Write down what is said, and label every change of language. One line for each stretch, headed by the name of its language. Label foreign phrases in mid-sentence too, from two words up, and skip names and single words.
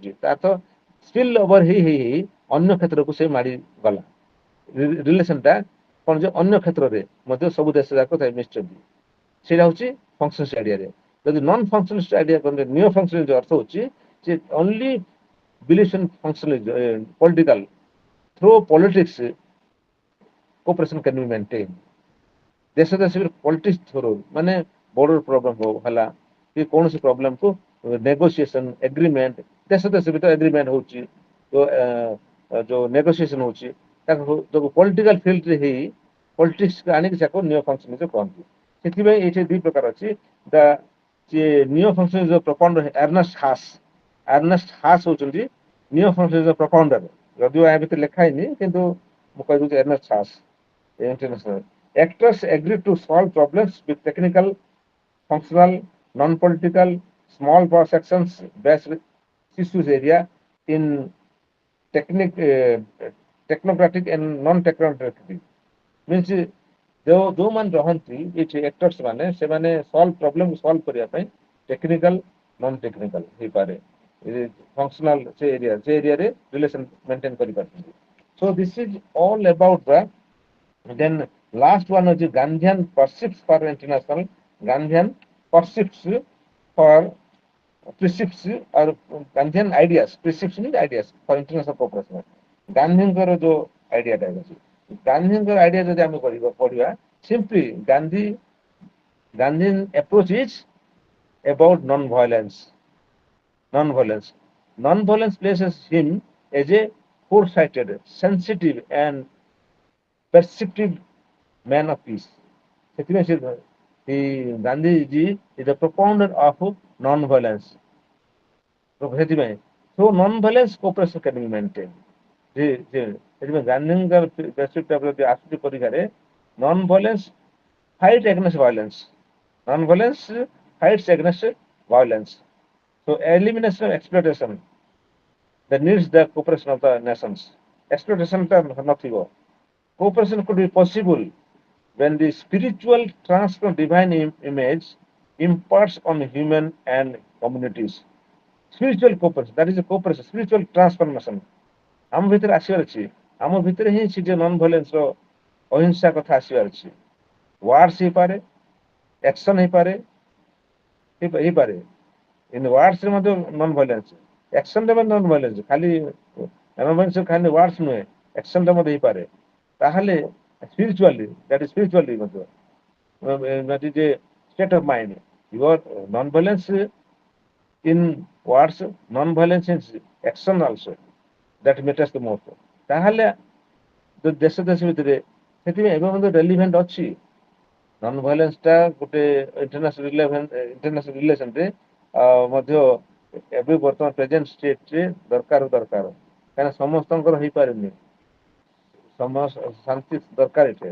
Odia: ତା ଅର୍ଥ
English: spill over
Odia: ହେଇ ଅନ୍ୟ କ୍ଷେତ୍ରକୁ ସେ ମାଡ଼ି ଗଲା। ରିଲେସନଟା କଣ ଯେ ଅନ୍ୟ କ୍ଷେତ୍ରରେ ମଧ୍ୟ ସବୁ ଦେଶ ଯାକ ମିଶିଛନ୍ତି। ସେଇଟା ହଉଛି
English: functionalist idea-re. ଯଦି non functionalist idea କଲେ neo functionalist
Odia: ଅର୍ଥ ହଉଛି ଯେ
English: only believes in functionalist political through politics cooperation can be maintained।
Odia: ଦେଶ ଦେଶ
English: politics through
Odia: ମାନେ
English: border problem
Odia: ହଉ ହେଲା କି କୌଣସି ପ୍ରୋବ୍ଲେମ କୁ
English: negotiation agreement
Odia: ଦେଶ ଦେଶ ଭିତରେ ଏଗ୍ରିମେଣ୍ଟ ହଉଛି ଯୋଉ ନେଗୋସିଏସନ ହଉଛି ତାକୁ ଯୋଉ
English: political field-re
Odia: ହେଇ ପଲିଟିକ୍ସ ଆଣିକି ତାକୁ
English: neo functionalist
Odia: କହନ୍ତି। ସେଥିପାଇଁ ଏଇଠି ଦୁଇ ପ୍ରକାର ଅଛି। ଯିଏ
English: neo functionalist propound
Odia: ଆର୍ନେଷ୍ଟ ହାସ୍ ହଉଛନ୍ତି
English: neo functionalist propounder.
Odia: ଯଦିଓ ୟା ଭିତରେ ଲେଖା ହେଇନି କିନ୍ତୁ ମୁଁ କହିଦଉଛି ଏର୍ନେଷ୍ଟ ହାସ୍
English: international actors agree to solve problems with technical, functional, non-political, small cross sections based issues area in technic, technocratic and non-technocratic means
Odia: ଯୋଉମାନେ ରହନ୍ତି ଏଠି
English: actors
Odia: ମାନେ ସେମାନେ
English: solve problem solve
Odia: କରିବା ପାଇଁ
English: technical, non-technical ହେଇପାରେ functional
Odia: ସେ ଏରିଆରେ
English: relation maintain କରିପାରୁଛନ୍ତି। So this is all about the then last one is Gandhian precepts for international, Gandhian precepts for precepts or Gandhian ideas, precepts means ideas for international cooperation।
Odia: ଗାନ୍ଧୀଙ୍କର ଯୋଉ ଆଇଡିଆଟା ଅଛି ଗାନ୍ଧୀଙ୍କର ଆଇଡିଆ ଯଦି ଆମେ ପଢିବା
English: simply Gandhian approach is about non-violence non-violence places him as a foresighted sensitive and perceptive man of peace। ସେଥିପାଇଁ ଗାନ୍ଧିଜୀ is a propounder of non-violence। ସେଥିପାଇଁ so non-violence cooperation can be maintained।
Odia: ସେଥିପାଇଁ ଗାନ୍ଧୀଙ୍କର
English: perspective
Odia: ଯଦି ଆସୁଛି ପରୀକ୍ଷାରେ
English: non-violence fight against violence, non-violence fights against violence। So elimination of exploitation that needs the cooperation of the nations।
Odia: exploitation ଟା ନଥିବ।
English: Cooperation could be possible when the spiritual transfer of divine image imparts on human and communities। Spiritual cooperation, that is a cooperation, spiritual transformation
Odia: ଆମ ଭିତରେ ଆସିବାର ଅଛି। ଆମ ଭିତରେ ହିଁ ସେ ଯେ
English: non violence
Odia: ର ଅହିଂସା କଥା ଆସିବାର ଅଛି। ୱାର୍ଡସ୍ ହେଇପାରେ, ଆକ୍ସନ ହେଇପାରେ
English: in words
Odia: ରେ ମଧ୍ୟ
English: non violence,
Odia: ଆକ୍ସନରେ ମଧ୍ୟ
English: non violence,
Odia: ଖାଲି ୱାର୍ଡସ୍ ନୁହେଁ ଆକ୍ସନଟା ମଧ୍ୟ ହେଇପାରେ।
English: ତାହେଲେ spiritually, that is spiritually ମଧ୍ୟ that is a state of mind, your non-violence in words, non-violence in action also, that matters the most।
Odia: ତାହେଲେ ଦେଶ ଦେଶ ଭିତରେ ସେଥିପାଇଁ ଏବେ ମଧ୍ୟ ରେଲିଭେଣ୍ଟ ଅଛି।
English: non violence
Odia: ଟା ଗୋଟେ
English: international relation-re
Odia: ମଧ୍ୟ ଏବେ ବର୍ତ୍ତମାନ
English: present state-re
Odia: ଦରକାର କାହିଁକିନା ସମସ୍ତଙ୍କର ହେଇପାରେନି ଶାନ୍ତି ଦରକାର ଏଠି।